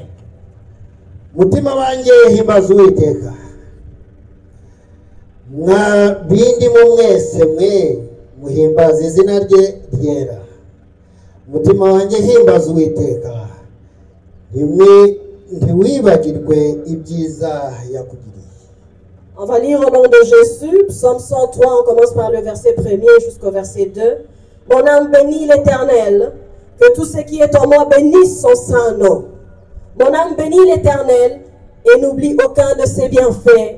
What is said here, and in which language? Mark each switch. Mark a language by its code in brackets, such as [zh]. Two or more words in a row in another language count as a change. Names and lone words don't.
[rw] Mutima wanjye himbaza Uwiteka, mwa bindi mu mwese mwe muhimbaza izina rye ryera. Mutima wanjye himbaza Uwiteka, ntiwibagirwe ibyiza yakugiriye. [fr] On va lire au nom de Jésus, Psaume 103, on commence par le verset 1er jusqu'au verset 2. Mon âme bénit l'Éternel, que tout ce qui est en moi bénisse son saint nom. Mon âme bénit l'Éternel et n'oublie aucun de ses bienfaits.